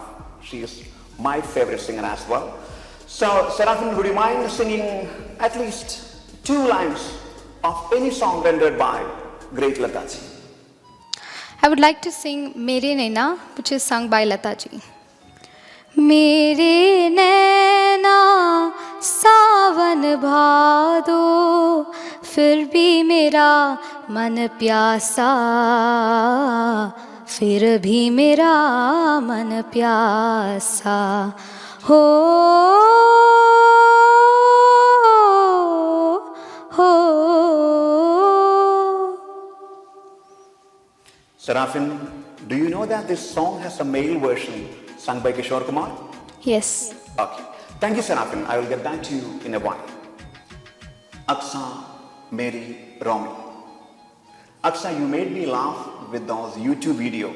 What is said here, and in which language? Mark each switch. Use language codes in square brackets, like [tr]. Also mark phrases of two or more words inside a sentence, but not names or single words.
[en] She is my favorite singer as well. So, Seraphin, would you mind singing at least 2 lines of any song rendered by great Lata ji? I would like to sing Mere Naina, which is sung by Lata ji. [hi] मेरे नैना सावन भादों, फिर भी मेरा मन प्यासा, फिर भी मेरा मन प्यासा. Ho, ho. [en] Seraphin, do you know that this song has a male version sung by Kishore Kumar? Yes. Okay. Thank you, Seraphin. I will get back to you in a while. Aksa, Mary, Romy. Aksa, you made me laugh with those YouTube videos.